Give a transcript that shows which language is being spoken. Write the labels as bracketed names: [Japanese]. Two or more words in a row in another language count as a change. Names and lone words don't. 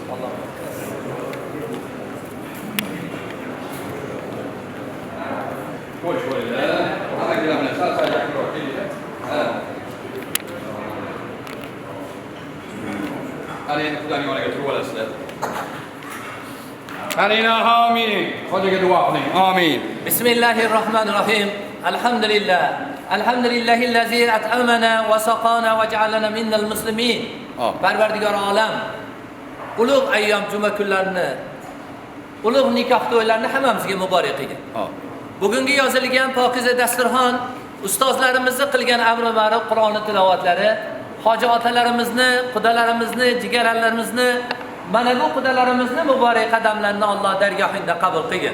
[Uzbek] Alloh. Ko'rish bo'ladi. Ana kelamlar, sal-sal yaqinroq kelinglar. Ha. Ana endi xudoning yoniga turib olasizlar. Qarina amin. Xudoga duo qiling. Amin. [Arabic] بسم الله الرحمن الرحيم. الحمد لله. الحمد لله الذي أطعمنا وسقانا وجعلنا من المسلمين. [Uzbek] Parvardigor olam. ulug' ayyom juma kunlarini, ulug' nikoh to'ylarini hammamizga muborak qilgin. Bugungi yozilgan pokiza dasturxon, ustozlarimizni qilgan amri ma'ruf Qur'onni tilovatlari, hoji otalarimizni, qudalarimizni, jigarlarimizni, mana bu qudalarimizni muborak qadamlarini Alloh dargohida qabul qilgin.